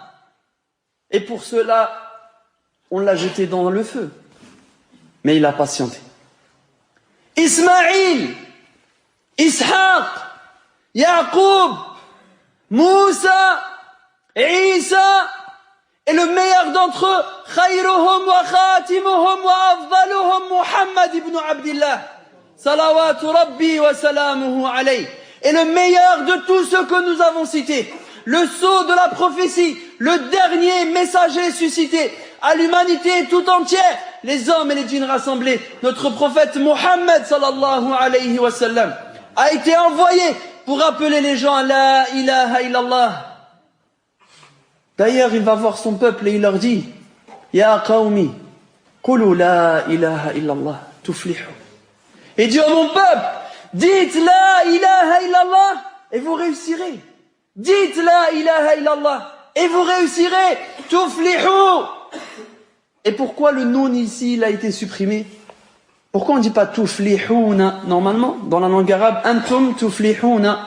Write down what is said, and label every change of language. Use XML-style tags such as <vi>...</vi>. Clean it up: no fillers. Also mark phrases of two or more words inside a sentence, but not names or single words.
<fr>Et pour cela, on l'a jeté dans le feu. Mais il a patienté. Ismaïl, Ishaq, Yaqub, Moussa, Isa, et le meilleur d'entre eux,</fr> <ar>خيرهم وخاتمهم وأفضلهم محمد بن عبد الله صلوات ربي وسلامه عليه.</ar> <fr>Et le meilleur de tous ceux que nous avons cités, le sceau de la prophétie, le dernier messager suscité à l'humanité tout entière, les hommes et les djinns rassemblés, notre prophète Muhammad</fr> <ar>صلى الله عليه وسلم,</ar> <fr>a été envoyé pour appeler les gens à</fr> <ar>لا إله إلا الله.</ar> <fr>D'ailleurs, il va voir son peuple et il leur dit,</fr> <ar>يا قومي، قولوا لا إله إلا الله، تفلحوا.</ar> <fr>Et dit, oh mon peuple, dites</fr> <ar>لا إله إلا الله</ar> <fr>et vous réussirez. Dites</fr> <ar>لا إله إلا الله</ar> <fr>et vous réussirez. Tuflihu. Et pourquoi le nun ici, il a été supprimé? Pourquoi on ne dit pas tuflihuna? Normalement, dans la langue arabe,</fr> <ar>أنتم تفلحون.</ar>